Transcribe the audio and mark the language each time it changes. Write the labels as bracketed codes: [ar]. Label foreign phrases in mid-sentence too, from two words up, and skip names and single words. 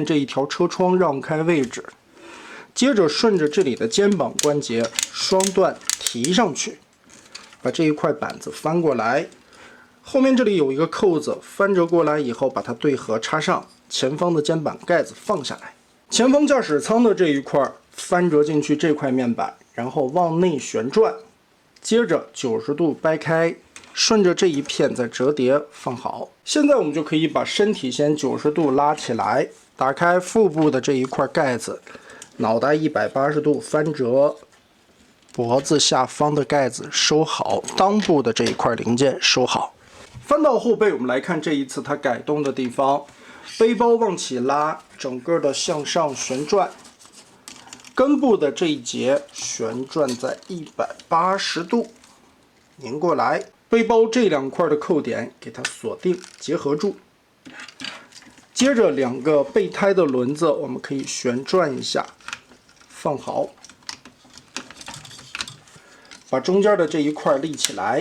[zh] 這一條車窗讓開位置，接着順着這裡的肩膀關節雙段提上去，把這一塊板子翻過來，後面這裡有一個扣子，翻折過來以後把它對合插上，前方的肩膀蓋子放下來，前方駕駛艙的這一塊翻折進去這塊面板，然後往內旋轉，接着90度掰開，順着這一片再折疊放好。現在我們就可以把身體先90度拉起來，打開腹部的這一塊蓋子，腦袋180度翻折，脖子下方的蓋子收好，襠部的這一塊零件收好。翻到後背，我们来看这一次它改动的地方，背包往起拉，整個的向上旋轉，根部的這一節旋轉在180度，擰過來，背包這2塊的扣點給它鎖定結合住。接着2個備胎的輪子我們可以旋轉一下，放好，把中間的這一塊立起來。